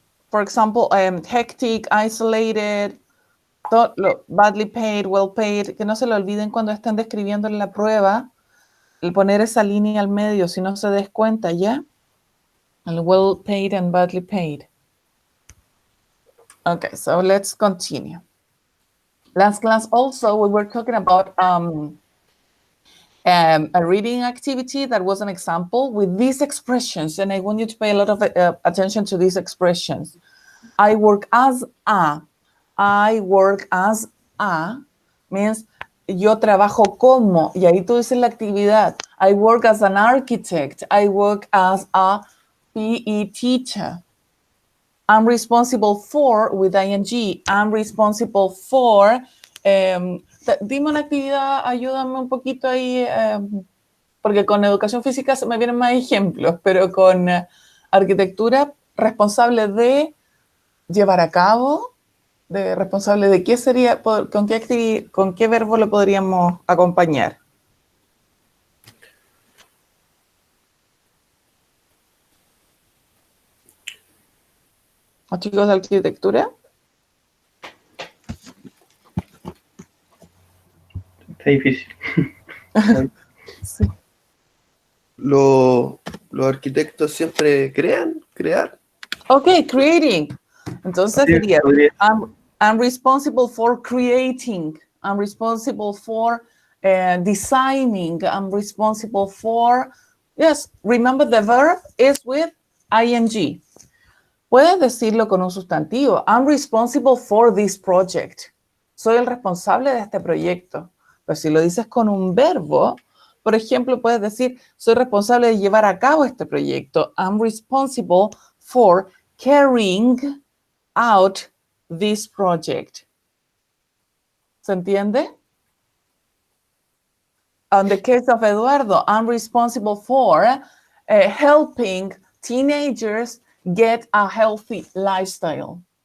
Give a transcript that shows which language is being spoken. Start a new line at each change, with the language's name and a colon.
English: For example, hectic, isolated, badly paid, well paid.
Spanish: Que no se lo olviden cuando estén describiendo en la prueba, el poner esa línea al medio, si no se des cuenta, ¿ya? El
English: well paid and badly paid. Okay, so let's continue. Last class also, we were talking about a reading activity that was an example with these expressions, and I want you to pay a lot of attention to these expressions. I work as a. I work as a means
Spanish: yo trabajo como, y ahí tú dices la actividad.
English: I work as an architect. I work as a PE teacher. I'm responsible for with ing. I'm responsible for.
Spanish: Dime una actividad, ayúdame un poquito ahí, porque con educación física se me vienen más ejemplos, pero con arquitectura, responsable de llevar a cabo, de responsable de qué sería, con qué verbo lo podríamos acompañar. ¿Los chicos de arquitectura? Está difícil. Sí. Los arquitectos siempre crear.
English: Ok, creating.
Spanish: Entonces Sí, sería, podría.
English: I'm responsible for creating. I'm responsible for designing. I'm responsible for, yes, remember the verb is with ing. Puedes decirlo con un sustantivo. I'm responsible for this project.
Spanish: Soy el responsable de este proyecto. Pero si lo dices con un verbo, por ejemplo, puedes decir, soy responsable de llevar a cabo este proyecto.
English: I'm responsible for carrying out this project.
Spanish: ¿Se entiende?
English: In the case of Eduardo, I'm responsible for helping teenagers get a healthy lifestyle.